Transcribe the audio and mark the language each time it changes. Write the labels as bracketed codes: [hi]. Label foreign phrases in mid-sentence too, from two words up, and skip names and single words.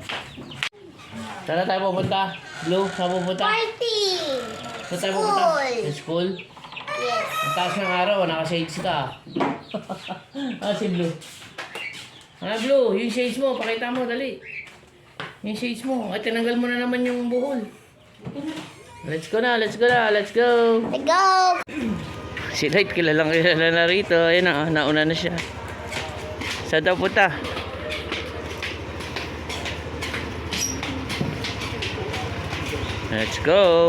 [tl] Saan tayo pupunta? Blue, saan pupunta? Party! Saan tayo pupunta? Sa school? Yes. Ang taas ng araw, naka-shades ka. Si Blue. Blue, yung shades mo, pakita mo, dali. Yung shades mo. Ay, tinanggal mo na naman yung buhol. [en] Let's go [tl] na, [en] let's go [tl] na, [en] let's go. Let's go! [tl] Si Light kilala na rito. Ayun na, nauna na siya. Saan daw punta? [en] Let's go.